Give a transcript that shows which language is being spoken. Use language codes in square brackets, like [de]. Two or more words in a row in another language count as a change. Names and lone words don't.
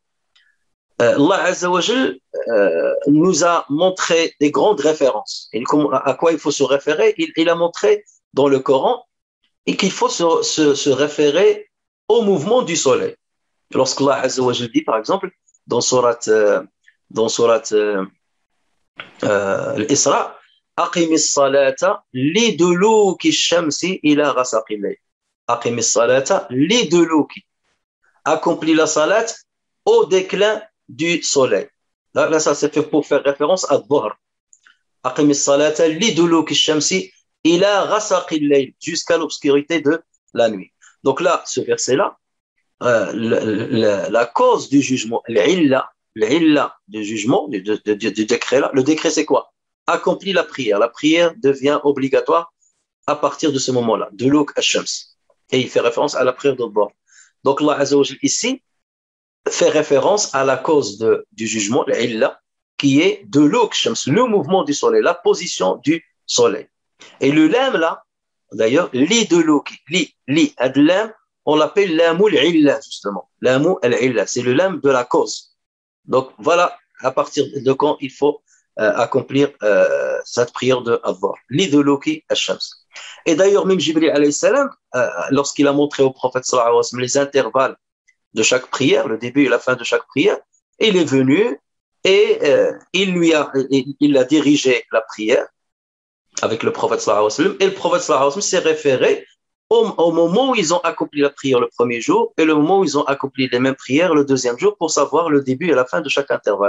[fr] Allah [ar] عز وجل [fr] nous a montré des grandes références. Et à quoi il faut se référer? Il a montré dans le Coran et qu'il faut se référer au mouvement du soleil. Lorsqu'Allah [ar] عز وجل [fr] dit, par exemple, dans surat Al-Isra, [ar] أقم الصلاة لدلوك الشمس إلى غسق الليل. أقم الصلاة لدلوك. [fr] Accomplis la salat au déclin du soleil. Là, ça c'est fait pour faire référence à Dhuhr. [ar] أقم الصلاة لدلوك الشمس إلى غسق الليل, [fr] jusqu'à l'obscurité de la nuit. Donc là, ce verset-là, la cause du jugement, l'illa du jugement, du décret-là, le décret c'est quoi? Accomplis la prière. La prière devient obligatoire à partir de ce moment-là, de [ar] لوك الشمس. [fr] Et il fait référence à la prière de Dhuhr. Donc Allah [ar] عز وجل [fr] ici fait référence à la cause du jugement, l'illa, qui est de [ar] لوك الشمس, [fr] le mouvement du soleil, la position du soleil. Et le lam là, d'ailleurs, li de Luk, li adlam, on l'appelle [ar] لام العلة [fr] justement. [ar] لام العلة, [fr] c'est le lam de la cause. Donc voilà à partir de quand il faut accomplir cette prière de Dhuhr. [ar] لدلوك الشمس. [fr] Et d'ailleurs, même Jibril [ar] عليه السلام, [fr] lorsqu'il a montré au prophète [ar] صلى الله عليه وسلم [fr] les intervalles de chaque prière, le début et la fin de chaque prière, il est venu et il a dirigé la prière avec le prophète [ar] صلى الله عليه وسلم, [fr] et le prophète [ar] صلى الله عليه وسلم [fr] s'est référé au moment où ils ont accompli la prière le premier jour et le moment où ils ont accompli les mêmes prières le deuxième jour pour savoir le début et la fin de chaque intervalle.